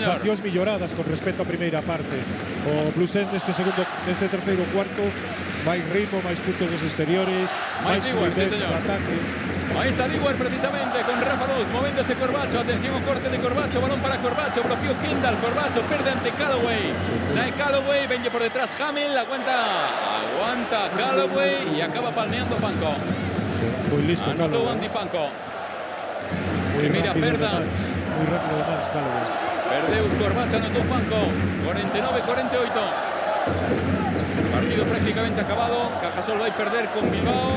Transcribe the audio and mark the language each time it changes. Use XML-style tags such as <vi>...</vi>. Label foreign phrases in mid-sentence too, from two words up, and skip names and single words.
<gl>sensacións melloradas con respecto á primeira parte. O Blues neste terceiro cuarto, máis ritmo, máis puntos dos exteriores, máis fluidez no ataque.</gl> <es>Ahí está Diguar precisamente con Rafa Luz, moviéndose Corbacho,</es> <gl>atención ao corte de Corbacho,</gl> <es>balón para Corbacho, bloqueo Kendall,</es> <gl>Corbacho perde ante Calloway, sae Calloway, venye por detrás Hamel,</gl> <es>aguanta Calloway y acaba palmeando Panko. Muy listo, anotó Andy Panko.</es> <gl>Primera perda.</gl> <es>Muy rápido además, Calloway.</es> <gl>Perdeu Corbacho, anotó Panko. 49-48.</gl> <es>Partido prácticamente acabado. Cajasol va a perder con Bilbao.</es>